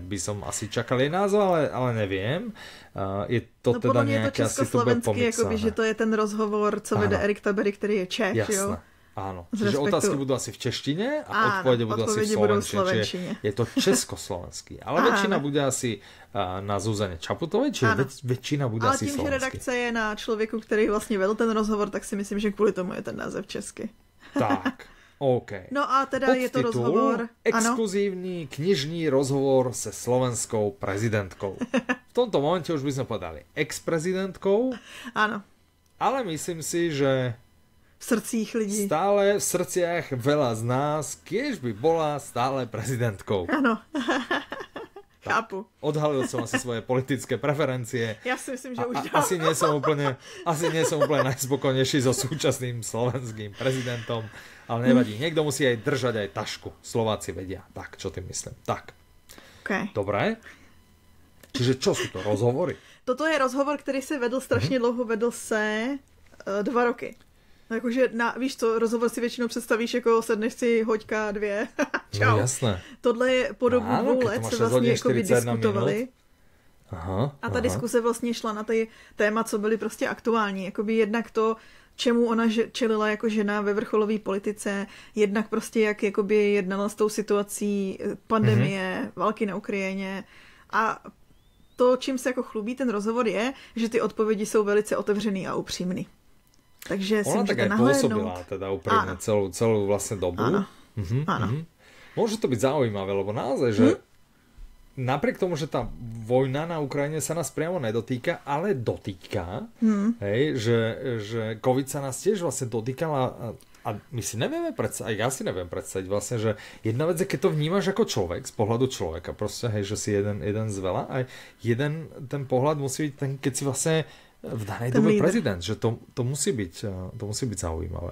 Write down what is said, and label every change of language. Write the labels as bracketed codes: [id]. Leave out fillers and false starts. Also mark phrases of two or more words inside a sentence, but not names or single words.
[sk] By som asi čakal jej názov, ale neviem. Je to teda nejaké asi to bude pomixané. [cs] Že to je ten rozhovor, co vede Erik Tabery, ktorý je Čech, jo? [sk] Áno, čiže otázky budú asi v češtine a odpovede budú asi v slovenčine. Je to československý. Ale väčšina bude asi na Zuzane Čaputovej, čiže väčšina bude asi slovenský. [cs] Ale tím, že redakce je na člověku, který vlastně vedl ten rozhovor, tak si myslím, že kvůli tomu je ten název česky. Tak. OK. [sk] No a teda je to rozhovor... Exkluzívny knižný rozhovor se slovenskou prezidentkou. V tomto momente už by sme povedali ex-prezidentkou. Áno. Ale myslím si, že [cs] v srdcích lidí. [sk] Stále v srdciach veľa z nás, kiež by bola stále prezidentkou. Áno. Chápu. Odhalil som asi svoje politické preferencie. Ja si myslím, že už asi nie som úplne najspokojnejší so súčasným slovenským prezidentom, ale nevadí. Niekto musí aj držať aj tašku. Slováci vedia. Tak, čo tým myslím. Tak. Okay. Dobre. Čiže čo sú to rozhovory? [cs] Toto je rozhovor, který se vedl strašně dlouho, vedl se 2 roky. Jakože, víš co, rozhovor si většinou představíš jako sedneš si, hoďka, 2. Čau. [sk] No jasné. [cs] Tohle je po dobu 2 let se vlastně jako vydiskutovali. Aha, a ta diskuse vlastně šla na ty téma, co byly prostě aktuální. Jakoby jednak to, čemu ona čelila jako žena ve vrcholové politice, jednak prostě jak jakoby jednala s tou situací pandemie, války na Ukrajině. A to, čím se jako chlubí ten rozhovor je, že ty odpovědi jsou velice otevřený a upřímný. Takže [sk] ona tak aj pôsobila teda úprimne celú vlastne dobu. Áno. Môže to byť zaujímavé, lebo naozaj, že napriek tomu, že tá vojna na Ukrajine sa nás priamo nedotýka, ale dotýka, hej, že COVID sa nás tiež vlastne dotýkala a my si nevieme predstaviť, ja si neviem predstaviť vlastne, že jedna vec je, keď to vnímaš ako človek, z pohľadu človeka, proste, hej, že si jeden z veľa a jeden ten pohľad musí byť ten, keď si vlastne v danej dobe prezident, že to musí byť zaujímavé.